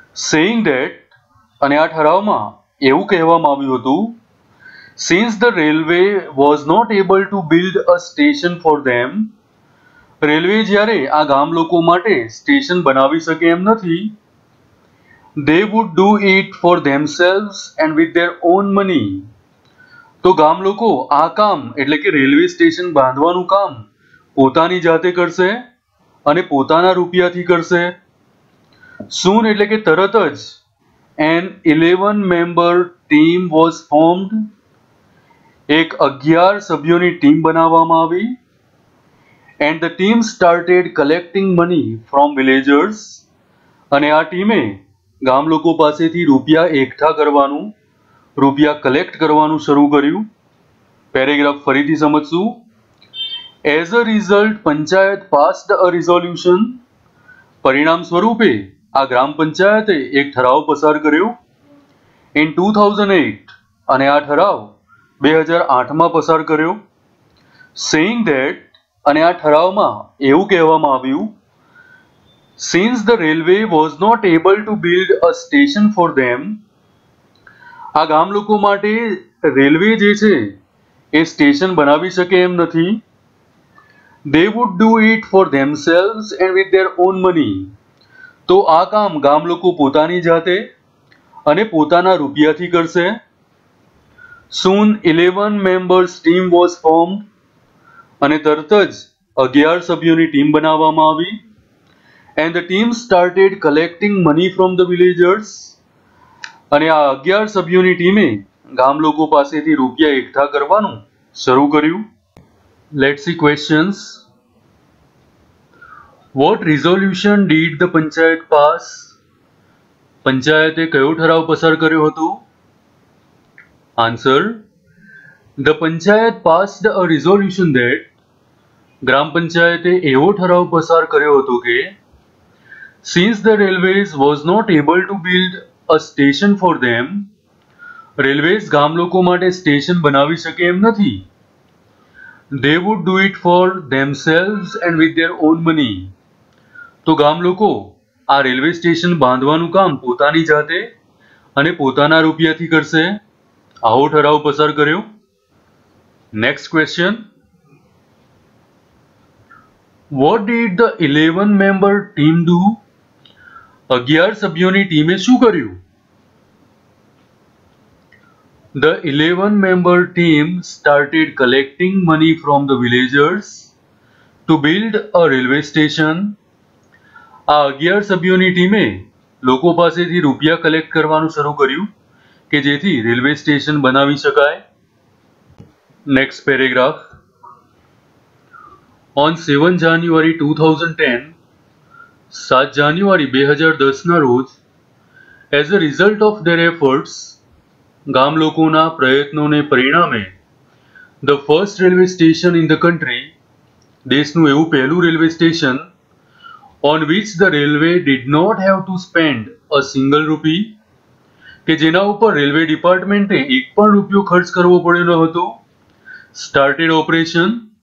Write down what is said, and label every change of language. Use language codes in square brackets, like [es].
[en] saying that, [gu] અને આ ઠરાવમાં એવું કહેવામાં આવ્યું હતું, [en] since the railway was not able to build a station for them, [gu] railway જ્યારે આ ગામ લોકો માટે સ્ટેશન બનાવી શકે એમ નથી, [en] they would do it for themselves and with their own money. [gu] તો ગામ લોકો આ કામ એટલે કે રેલવે સ્ટેશન બાંધવાનું કામ પોતાની જાતે કરશે અને પોતાના રૂપિયાથી કરશે. [en] soon [gu] એટલે કે તરત જ, [en] an 11-member team was formed. [gu] એક 11 સભ્યોની ટીમ બનાવવામાં આવી. [en] and the team started collecting money from villagers. [gu] અને આ ટીમે ગામ લોકો પાસેથી રૂપિયા એકઠા કરવાનું, રૂપિયા કલેક્ટ કરવાનું શરૂ કર્યું. [en] paragraph [gu] ફરીથી સમજશું. [en] As a result, panchayat passed a resolution. [gu] પરિણામ સ્વરૂપે આ ગ્રામ પંચાયતે એક ઠરાવ પસાર કર્યો. ઇન 2008, અને આ ઠરાવ 2008માં પસાર કર્યો. [en] saying that, [gu] અને આ ઠરાવમાં એવું કહેવામાં આવ્યું, [en] since the railway was not able to build a station for them, [gu] આ ગામ લોકો માટે રેલવે જે છે એ સ્ટેશન બનાવી શકે એમ નથી, [en] they would do it for themselves and with their own money. [gu] તો આ કામ ગામ લોકો પોતાની જાતે અને પોતાના રૂપિયાથી કરશે. [en] soon 11 members team was formed. [gu] અને તરત જ 11 સભ્યોની ટીમ બનાવવામાં આવી. [en] and the team started collecting money from the villagers. [gu] અને આ 11 સભ્યોની ટીમે ગામ લોકો પાસેથી રૂપિયા એકઠા કરવાનું શરૂ કર્યું. [en] Let's see questions. What resolution did the panchayat pass? [gu] પંચાયતે કયો ઠરાવ પસાર કર્યો હતો? [en] Answer. The panchayat passed a resolution that, [gu] ગ્રામ પંચાયતે એવો ઠરાવ પસાર કર્યો હતો કે, [en] since the railways was not able to build a station for them, [gu] railways ગામ લોકો માટે સ્ટેશન બનાવી શકે એમ નથી, [en] they would do it for themselves and with their own money. [gu] તો ગામ લોકો આ રેલવે સ્ટેશન બાંધવાનું કામ પોતાની જાતે અને પોતાના રૂપિયાથી કરશે. આવો ઠરાવ પસાર કર્યો. [en] Next question. What did the 11-member team do? [gu] 11 સભ્યોની ટીમે શું કર્યું? [en] The 11-member team started collecting money from the villagers to build a railway station. [gu] આ 11 સભ્યોની ટીમે લોકો પાસેથી રૂપિયા કલેક્ટ કરવાનું શરૂ કર્યું કે જેથી રેલવે સ્ટેશન બનાવી શકાય. [en] Next paragraph. On 7 January 2010, [gu] 7 જાન્યુઆરી 2010ના રોજ, [en] as a result of their efforts, [gu] ગામ લોકોના પ્રયત્નોને પરિણામે, [en] the first railway station in the country, [gu] દેશનું એવું પહેલું railway station, [en] on which the railway did not have to spend a single rupee, [gu] કે જેના ઉપર રેલવે ડિપાર્ટમેન્ટે એક પણ રૂપિયો ખર્ચ કરવો પડ્યો ન હતો, [en] started operation.